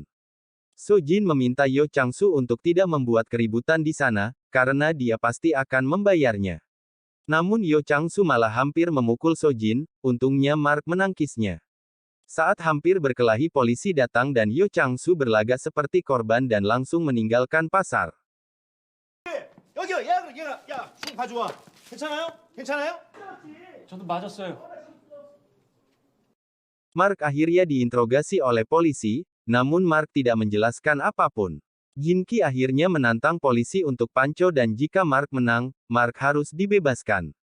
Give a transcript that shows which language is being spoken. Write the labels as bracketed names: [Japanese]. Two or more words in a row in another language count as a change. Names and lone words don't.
[Indonesian] Sojin meminta Yo Chang-soo untuk tidak membuat keributan di sana, karena dia pasti akan membayarnya. Namun Yo Chang-soo malah hampir memukul Sojin, untungnya Mark menangkisnya. Saat hampir berkelahi polisi datang dan Yo Chang-soo berlagak seperti korban dan langsung meninggalkan pasar. [Korean] 여기요, 야, 좀 가져와. 괜찮아요? 괜찮아요? 저도 맞았어요. [Indonesian] Mark akhirnya diinterogasi oleh polisi, namun Mark tidak menjelaskan apapun. Jinki akhirnya menantang polisi untuk panco dan jika Mark menang, Mark harus dibebaskan.